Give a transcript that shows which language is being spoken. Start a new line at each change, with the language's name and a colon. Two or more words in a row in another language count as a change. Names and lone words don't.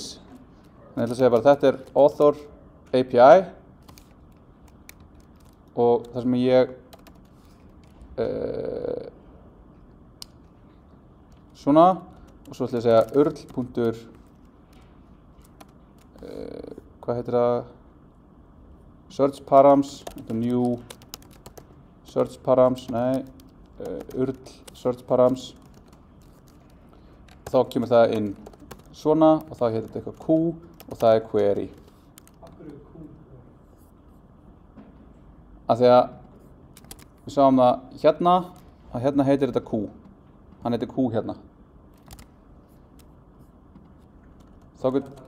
Icelandic: Þannig að ég ætla að segja bara þetta er
English: author API
Icelandic: og það sem ég svona og svo ætla ég að segja url. Hvað heitir það?
English: Search params, new search params, nei, url search params.
Icelandic: Þá kemur það inn svona og þá heitir þetta eitthvað Q og það er query. Af hverju Q? Af því að við sáum það hérna, að hérna heitir þetta Q. Hann heitir Q hérna. Þá get...